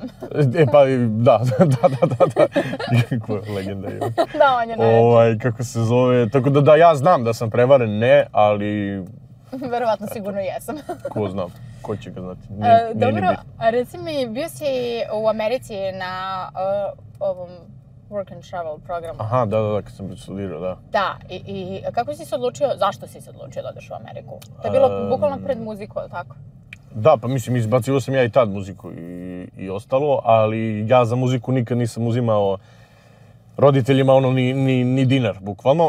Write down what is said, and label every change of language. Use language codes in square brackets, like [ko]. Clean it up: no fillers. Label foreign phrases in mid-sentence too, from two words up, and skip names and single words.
[sr] Pa da. Kako legenda je. Da, on je najveći. Kako se zove, tako da ja znam da sam prevaren, ne, ali... Verovatno sigurno jesam. Ko znam, ko će ga znati, Dobro, reci mi, bio si u Americi na ovom [en] work and travel [sr] programu. Aha, da, kad sam studirao, da. Da, i kako si se odlučio, zašto si se odlučio da odeš u Ameriku? To je bilo bukvalno pred muziku, ali tako? Da, pa mislim, izbacio sam ja i tad muziku i ostalo, ali ja za muziku nikad nisam uzimao roditeljima ni dinar, bukvalno.